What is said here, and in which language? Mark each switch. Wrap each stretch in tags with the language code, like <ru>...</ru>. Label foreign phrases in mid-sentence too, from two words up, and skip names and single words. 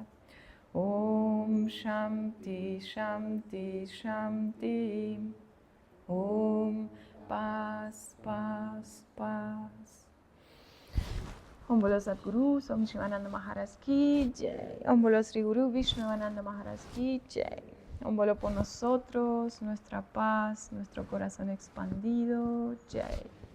<sa>ॐ शान्ति शान्ति शान्ति.</sa> <es>Om Paz Paz Paz.</es> <hi>ॐ बोलो सद्गुरु, ॐ शिवानन्द महाराज की जय. ॐ बोलो श्री गुरु विष्णुवानन्द महाराज की जय. ॐ बोलो</hi> <es>por nosotros, nuestra paz, nuestro corazón expandido.</es> <hi>Jai.</hi>